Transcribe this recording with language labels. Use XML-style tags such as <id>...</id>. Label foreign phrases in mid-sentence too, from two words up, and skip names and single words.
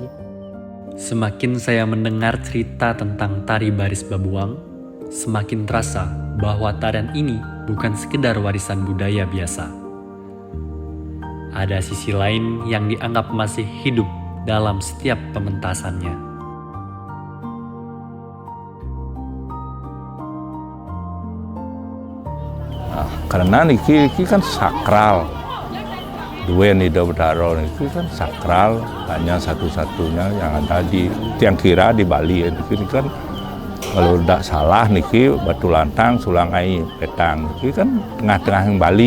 <id>Semakin saya mendengar cerita tentang tari baris babuang, semakin terasa bahwa tarian ini bukan sekedar warisan budaya biasa. Ada sisi lain yang dianggap masih hidup dalam setiap pementasannya. Nah, karena niki kan sakral. Dua Nida Bedaro niki kan sakral, hanya satu-satunya yang ada di Tiang Kira di Bali. Niki kan kalau tidak salah niki Batu Lantang, Sulangai, Petang. Niki kan tengah-tengah yang Bali.</id>